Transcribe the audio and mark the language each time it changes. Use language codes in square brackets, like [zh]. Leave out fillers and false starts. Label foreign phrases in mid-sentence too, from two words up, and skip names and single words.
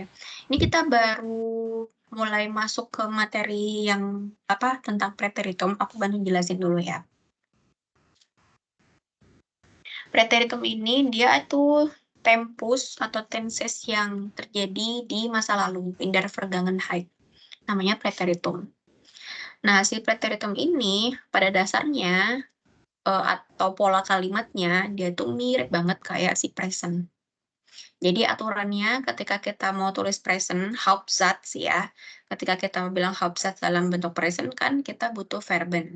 [id] Ini kita baru mulai masuk ke materi yang tentang preteritum. Aku bantu jelasin dulu ya. Preteritum ini dia itu tempus atau tenses yang terjadi di masa lalu, [de] in der Vergangenheit. [id] Namanya preteritum. Nah, si preteritum ini pada dasarnya atau pola kalimatnya dia tuh mirip banget kayak si present. Jadi aturannya ketika kita mau tulis present, Hauptsatz ya, ketika kita mau bilang Hauptsatz dalam bentuk present kan kita butuh verben.